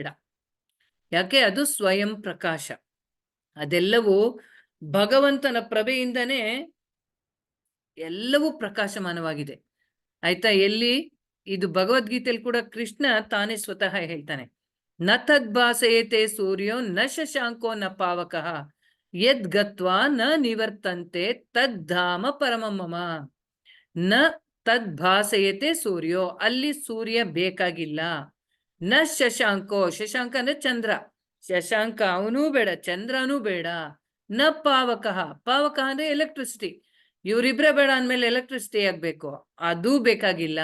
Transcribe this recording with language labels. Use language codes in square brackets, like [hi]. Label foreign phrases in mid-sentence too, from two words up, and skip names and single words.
[kn] ಯಾಕೆ? ಅದು ಸ್ವಯಂ ಪ್ರಕಾಶ. ಅದೆಲ್ಲವೂ ಭಗವಂತನ ಪ್ರಭೆಯಿಂದನೇ ಎಲ್ಲವೂ ಪ್ರಕಾಶಮಾನವಾಗಿದೆ. ಆಯ್ತಾ? ಎಲ್ಲಿ? ಇದು ಭಗವದ್ಗೀತೆಯಲ್ಲಿ ಕೂಡ ಕೃಷ್ಣ ತಾನೇ ಸ್ವತಃ ಹೇಳ್ತಾನೆ, [sa] ನ ತದ್ಭಾಸಯತೆ ಸೂರ್ಯೋ ನ ಶಶಾಂಕೋ ನ ಪಾವಕಃ ಯದ್ ಗತ್ವಾ ನ ನಿವರ್ತಂತೆ ತದ್ಧಾಮ ಪರಮಮಮ. ನ ತದ್ಭಾಸಯತೆ ಸೂರ್ಯೋ, [kn] ಅಲ್ಲಿ ಸೂರ್ಯ ಬೇಕಾಗಿಲ್ಲ. [sa] ನ ಶಶಾಂಕೋ, [kn] ಶಶಾಂಕ ಅಂದ್ರೆ ಚಂದ್ರ, ಶಶಾಂಕ ಅವನೂ ಬೇಡ, ಚಂದ್ರನೂ ಬೇಡ. [sa] ನ ಪಾವಕಃ, [kn] ಪಾವಕ ಅಂದ್ರೆ ಎಲೆಕ್ಟ್ರಿಸಿಟಿ, ಇವರಿಬ್ರೆ ಬೇಡ ಅಂದ್ಮೇಲೆ ಎಲೆಕ್ಟ್ರಿಸಿಟಿ ಆಗ್ಬೇಕು, ಅದೂ ಬೇಕಾಗಿಲ್ಲ.